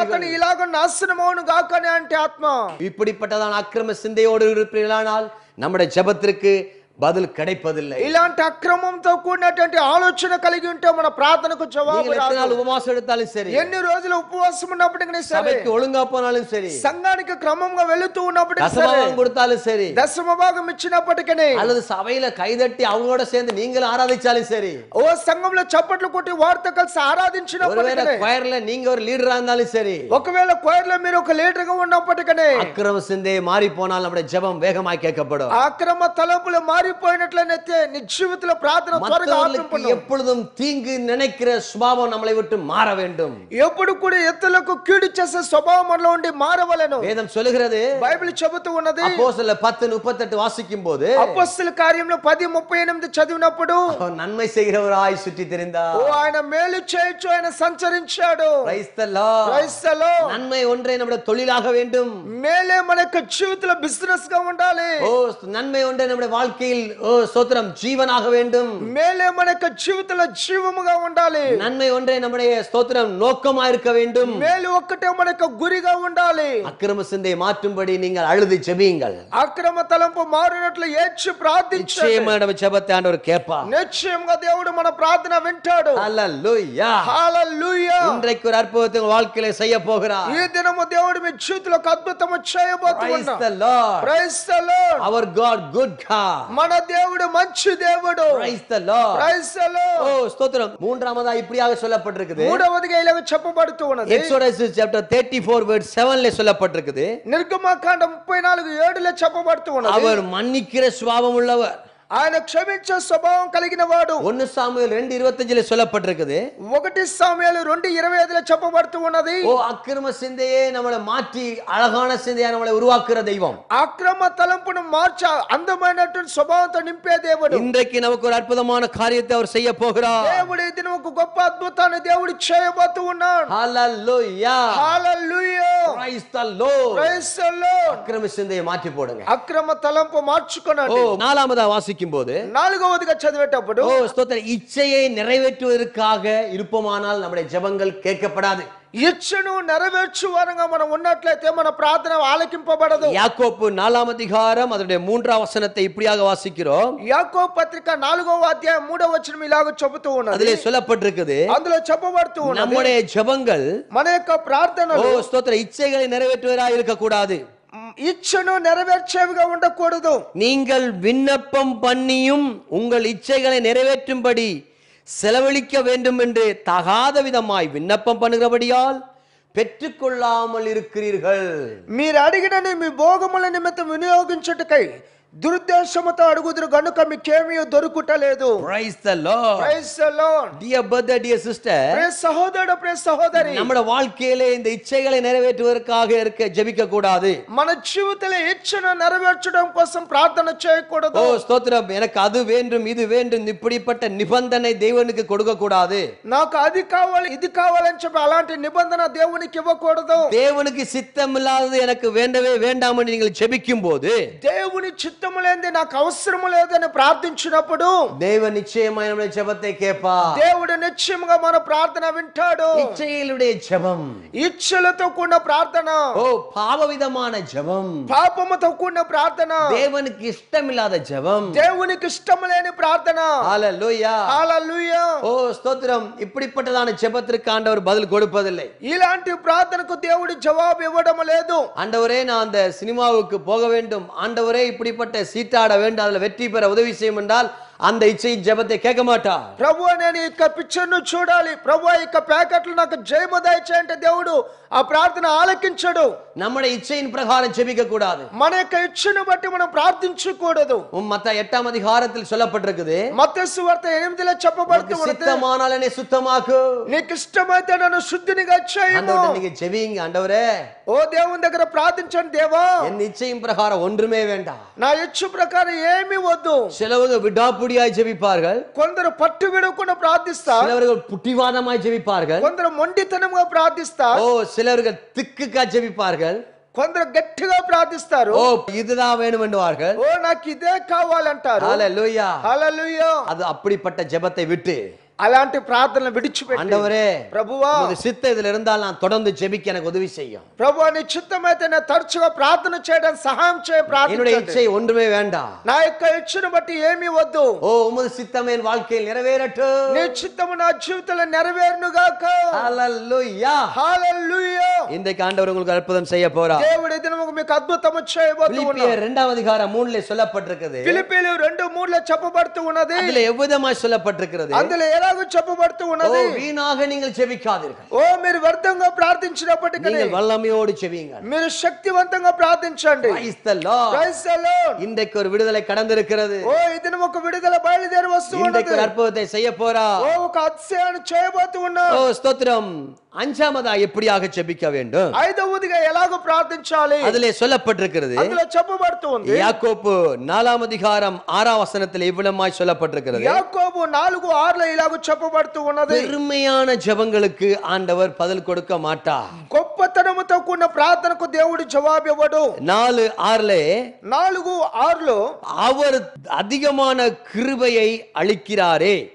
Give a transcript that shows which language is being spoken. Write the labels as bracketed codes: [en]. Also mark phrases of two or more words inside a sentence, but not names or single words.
[te] అతను ఇలాగ నాశనమవును గాకనే అంటే ఆత్మ. [ta] இப்படிப்பட்டதான அக்கிரம சிந்தையோடு இருப்பீர்களானால் நம்முடைய ஜெபத்திற்கு பதில் கிடைப்பதில்லை. [te] ఇలాంటి అక్రమంతో కూడినటువంటి ఆలోచన కలిగి ఉంటే మన ప్రార్థనకు జవాబు [ta] நீங்கள் எத்தனை நாள் [te] రాదు. [ta] உபவாசம் எடுத்தாலும் சரி, [te] ఎన్ని రోజులు ఉపవాసం ఉన్నప్పటికీ సరే, [ta] சபைக்கு ஒழுங்கா போனாலும் சரி, [te] సంఘానికి క్రమంగా వెళుతూ ఉన్నప్పటికీ సరే, [ta] தசமபாகம் கொடுத்தாலும் சரி, [te] దశమ భాగం ఇచ్చినప్పటికీ, [ta] அல்லது சபையில கைதட்டி அவங்களோட சேர்ந்து நீங்களும் ஆராதிச்சாலும் சரி, [te] ఓ సంఘంలో చప్పట్లు కొట్టి వారితో కలిసి [ta] ஒருவேளை [te] ఆరాధించినప్పటికీ, [ta] choirல நீங்க ஒரு லீடரா இருந்தாலும் சரி, [te] ఒకవేళ కోయర్లో మీరు ఒక లీడర్ గా ఉన్నప్పటికీ, [ta] அக்கிரம சிந்தையை மாறி போனால் நம்முடைய ஜெபம் வேகமாய் கேட்கப்படும். [te] అక్రమ తలంపులు మారిపోయినట్లయితే నీ జీవితంలో ప్రార్థన త్వరగా [ta] மற்றவர்களுக்கு [te] ఆపింపను. [ta] எப்பொழுதும் தீங்கு நினைக்கிற சுபாவம் நம்மளை விட்டு மாற வேண்டும். [te] ఎప్పుడు కూడా ఇతరులకు కీడు చేసే స్వభావం మనలో ఉండి మారవలెను. [ta] வேதம் சொல்லுகிறது, [te] బైబిల్ చెబుతూ ఉన్నది. [ta] அப்போஸ்தலர் 10:38 வாசிக்கும் போது, [te] అపొస్తలుల కార్యంలో 10:38 చదివినప్పుడు, [ta] அவர் நன்மை செய்கிறவராய் சுற்றி திரிந்தார். [te] ఓ ఆయన మేలు చేయొచ్చు, ఆయన సంచరించాడు. [en] Praise the Lord. Praise the Lord. [ta] நன்மை ஒன்றே நம்முடைய தொழிலாக வேண்டும். [te] మేలే మన యొక్క జీవితంలో బిజినెస్ గా ఉండాలి. [ta] ஓ நன்மை ஒன்றே நம்முடைய வாழ்க்கையில் ஓ ஸ்தோத்திரம் ஜீவனாக வேண்டும். [te] మేలే మన యొక్క జీవితంలో జీవముగా ఉండాలి. [ta] நன்மை ஒன்றே நம்முடைய ஸ்தோத்திரம் நோக்கமா இருக்க வேண்டும். [te] మేలు ఒక్కటే మన యొక్క గురిగా ఉండాలి. [ta] அக்கிரம சிந்தையை மாற்றும்படி நீங்கள் அழுது ஜெபியுங்கள். [te] అక్రమ తలంపు మారినట్లు ఏడ్చి ప్రార్థించండి. [ta] நிச்சயமா நம்ம ஜெபத்தை ஆண்டவர் கேட்பார். [te] నిశ్చయంగా దేవుడు మన ప్రార్థన వింటాడు. [ta] ஹல்லேலூயா. [te] హల్లెలూయా. [ta] இன்றைக்கு ஒரு அற்புதத்தை உங்கள் வாழ்க்கையில செய்ய போகிறார். [te] ఈ దినము దేవుడు మీ జీవితంలో ఒక అద్భుతము చేయబోతూ [en] Praise [te] ఉన్నాడు. [en] the Lord. Praise the Lord. Our God, good God. [te] మన దేవుడు మంచి దేవుడు. [en] Praise the Lord. Praise the Lord. [ta] ஓ ஸ்தோத்திரம். மூன்றாவதா இப்படியாக சொல்லப்பட்டிருக்குது. [te] మూడవదిగా ఇలాగ చెప్పబడుతూ ఉన్నది. [en] Exodus chapter 34 verse 7 [ta] சொல்லப்பட்டிருக்குது. [te] నిర్గమకాండం 34:7 చెప్పబడుతూ ఉన్నది. [ta] அவர் மன்னிக்கிற சுபாவம் உள்ளவர். [te] ఆయన క్షమించే స్వభావం కలిగిన వాడు. [ta] 1 சாமுவேல் 2:25 சொல்லப்பட்டிருக்குது. [te] 1 సాముయేలు 2:25 చెప్పబడుతూ ఉన్నది. [ta] ஓ அக்கிரம சிந்தையே நம்மளை மாற்றி அழகான சிந்தையா நம்மளை உருவாக்குற தெய்வம். [te] అక్రమ తలంపును మార్చ అందమైనటువంటి స్వభావంతో నింపే దేవుడు. [ta] இன்றைக்கு நமக்கு ஒரு அற்புதமான காரியத்தை அவர் செய்ய போகிறார். [te] దేవుడు ఈ దినం ఒక గొప్ప అద్భుతాన్ని దేవుడు చేయబోతూ ఉన్నాడు. [ta] ஹல்லேலூயா. [te] హల్లెలూయా. [en] Praise the Lord. Praise the Lord. [ta] அக்கிரம சிந்தையை மாற்றி போடுங்க. [te] అక్రమ తలంపు ஓ మార్చుకోనండి. [ta] நாலாவதா வாசிக்கும் போது, [te] నాలుగవదిగా చదివేటప్పుడు, [ta] ஓ ஸ்தோத்திரம், இச்சையை நிறைவேற்றுவதற்காக இருப்போமானால் நம்முடைய ஜெபங்கள் கேட்கப்படாது. [te] ఇచ్చను నెరవేర్చు వారంగా మనం ఉన్నట్లయితే మన ప్రార్థన ఆలకింపబడదు. [ta] யாக்கோப்பு 4 அதிகாரம் அதனுடைய 3 வசனத்தை இப்படியாக வாசிக்கிறோம். [te] యాకోబు పత్రిక 4వ అధ్యాయం 3వ వచనం ఇలాగ చెబుతూ ఉన్నది. [ta] அதிலே சொல்லப்பட்டிருக்குது, [te] అందులో చెప్పబడుతూ ఉన్నది, [ta] நம்முடைய ஜெபங்கள் [te] మన యొక్క ప్రార్థనలు [ta] ஓ ஸ்தோத்திரம் இச்சைகளை நிறைவேற்றுவதாக இருக்க கூடாது. [te] ఇచ్చను నెరవేర్చేవిగా ఉండకూడదు. [ta] நீங்கள் விண்ணப்பம் பண்ணியும் உங்கள் இச்சைகளை நிறைவேற்றும்படி செலவழிக்க வேண்டும் என்று தகாத விதமாய் விண்ணப்பம் பண்ணுகிறபடியால் பெற்றுக்கொள்ளாமல் இருக்கிறீர்கள். [te] మీరు అడిగినని మీ భోగముల నిమిత్తం వినియోగించుటకై దురుద్దేశముతో అడుగుదురు గనుక మీకేమీ దొరుకుటలేదు. [en] Praise the Lord. Praise the Lord. Dear brother, dear sister, [te] ప్రియ సహోదరుడు, ప్రియ సహోదరి, [ta] நம்முடைய வாழ்க்கையிலே இந்த இச்சைகளை நிறைவேற்றுவதற்காக இருக்க ஜெபிக்க கூடாது. [te] మన జీవితంలో ఇచ్చను నెరవేర్చడం కోసం ప్రార్థన చేయకూడదు. [ta] ஓ ஸ்தோத்திரம், எனக்கு அது வேண்டும் இது வேண்டும் இப்படிப்பட்ட நிபந்தனை தேவனுக்கு கொடுக்க கூடாது. [te] నాకు అది కావాలి ఇది కావాలని చెప్పి అలాంటి నిబంధన దేవునికి ఇవ్వకూడదు. [ta] தேவனுக்கு சித்தம் இல்லாதது எனக்கு வேண்டவே வேண்டாம் என்று நீங்கள் ஜெபிக்கும் போது, [te] దేవుని చిత్తము లేనిది నాకు అవసరం లేదని ప్రార్థించినప్పుడు [ta] தேவன் நிச்சயமாய் நம்முடைய ஜெபத்தை கேட்பார். [te] దేవుడు నిశ్చయముగా మన ప్రార్థన వింటాడు. [ta] இச்சைகளுடைய ஜெபம், [te] ఇచ్చలతో కూడిన ప్రార్థన, [ta] ஓ பாவவிதமான ஜெபம், [te] పాపముతో కూడిన ప్రార్థన, [ta] தேவனுக்கு இஷ்டமில்லாத ஜெபம். [te] దేవునికి ఇష్టం లేని ప్రార్థన. [ta] ஹல்லேலூயா. [te] హల్లెలూయా. [ta] ஓ ஸ்தோத்திரம், இப்படிப்பட்டதான ஜெபத்திற்கு ஆண்டவர் பதில் கொடுப்பதில்லை. [te] ఇలాంటి ప్రార్థనకు దేవుడు జవాబు ఇవ్వడం లేదు. [ta] ஆண்டவரே, நான் அந்த சினிமாவுக்கு போக வேண்டும், ஆண்டவரே இப்படிப்பட்ட சீட்டாட வேண்டும், அதுல வெற்றி பெற உதவி செய்யும் என்றால் அந்த இச்சையின் ஜெபத்தை கேட்க மாட்டார். [te] ప్రభువా నేను ఈ పిక్చర్ ను చూడాలి, ప్రభువా ఈ ప్యాకెట్లు నాకు జయము దయచేయంటే దేవుడు ఆ ప్రార్థన ఆలకించడు. [ta] நம்முடைய இச்சையின் பிரகாரம் ஜெபிக்க கூடாது. [te] మన యొక్క ఇచ్చను బట్టి మనం ప్రార్థించకూడదు. [ta] மத்தேயு 8ஆம் அதிகாரத்தில் சொல்லப்பட்டிருக்குது, [te] మత్తయి సువార్త 8లో చెప్పబడుతుంది, [ta] சித்தமானால் என்னை சுத்தமாக்கு, [te] నీకు ఇష్టమైతే నన్ను శుద్ధినిగా చేయము. [ta] ஆண்டவரே நீங்க ஜெபிங்க, ஆண்டவரே [te] ఓ దేవుని దగ్గర ప్రార్థించండి, దేవా [ta] என் இச்சையின் பிரகாரம் ஒன்றுமே வேண்டாம். [te] నా ఇచ్చు ప్రకారం ఏమీ వద్దు. [ta] சிலவங்க விடாப்பிடியாய் ஜெபிப்பார்கள், [te] కొందరు పట్టు విడకుండా ప్రార్థిస్తారు, [ta] சிலவர்கள் புட்டிவாதமாய் ஜெபிப்பார்கள், [te] కొందరు మొండితనంగా ప్రార్థిస్తారు, [ta] சிலர்கள் திக்குக்கா ஜெபிப்பார்கள், [te] కొందరు గట్టిగా ప్రార్థిస్తారు, [ta] இதுதான் வேணும் என்றுவார்கள், [te] నాకు ఇదే కావాలంటారు. [ta] ஹல்லேலூயா. [te] హల్లెలూయా. [ta] அது அப்படிப்பட்ட ஜெபத்தை விட்டு [te] అలాంటి ప్రార్థనలు విడిచిపెట్టి, [ta] ஆண்டவரே [te] ప్రభువా [ta] உமது சித்தம் இதுல இருந்தால் நான் தொடர்ந்து ஜெபிக்க எனக்கு உதவி செய்யும். [te] ప్రభువా నీ చిత్తమైతే నేను తరచుగా ప్రార్థన చేయడానికి సహాయం చేయ. [ta] என்னுடைய இச்சை ஒன்றுமே வேண்டாம், [te] నా యొక్క ఇచ్చను బట్టి ఏమీ వద్దు. [ta] உமது சித்தம் என் வாழ்க்கையில் நிறைவேறட்டும், [te] నీ చిత్తము నా జీవితంలో నెరవేరును గాక. [ta] ஹல்லேலூயா. [te] హల్లెలూయా. [ta] இன்றைக்கு ஆண்டவர் உங்களுக்கு அற்புதம் செய்ய போறார். [te] దేవుడు ఈ దినము మీకు అద్భుతము చేయబోతున్నాడు. [ta] பிலிப்பியர் 2ஆம் அதிகாரம் 3ல சொல்லப்பட்டிருக்கிறது. [te] ఫిలిప్పీలు 2:3లో చెప్పబడుతూ ఉన్నది. [ta] அதுல எவ்விதமாய் சொல்லப்பட்டிருக்கிறது, [te] అందులో ఎలాగో చెప్పబడుతూ ఉన్నది, [ta] வீணாக நீங்கள் ஜெபிக்காதீர்கள், [te] మీరు వ్యర్థంగా ప్రార్థించినప్పటికీ [ta] நீங்கள் వల్లமையோடு ஜெபியுங்கள். [te] మీరు శక్తివంతంగా ప్రార్థించండి. [en] Praise the Lord. Praise the Lord. [ta] இன்றைக்கு ஒரு விடுதலை கடந்திருக்கிறது. [te] ఈ దినం ఒక విడుదల బయలుదేరి వస్తూ [ta] இன்றைக்கு [te] ఉన్నది. [ta] ஒரு அற்புதத்தை செய்ய போறார். [te] ఒక అద్భుతాన్ని చేయబోతూ ఉన్నాడు. [ta] ஸ்தோத்திரம். அஞ்சாமதா எப்படியாக ஜெபிக்க வேண்டும், [te] ఐదవదిగా ఎలాగో ప్రార్థించాలి [ta] அதிலே சொல்லப்பட்டிருக்கிறது. [te] అందులో చెప్పబడుతూ ఉంది. [ta] யாக்கோபு 4ஆம் அதிகாரம் 6ஆம் வசனத்தில் இவ்விதமாய் சொல்லப்பட்டிருக்கிறது, [te] యాకోబు 4:6లో ఇలాగ చెప్పబడుతూ ఉన్నది, [ta] பெருமையான ஜெபங்களுக்கு ஆண்டவர் பதில் கொடுக்க மாட்டார். [te] గొప్పతనముతో కూడిన ప్రార్థనకు దేవుడు జవాబు ఇవ్వడు. [ta] 4:6లో அவர் அதிகமான கிருபையை அளிக்கிறாரே,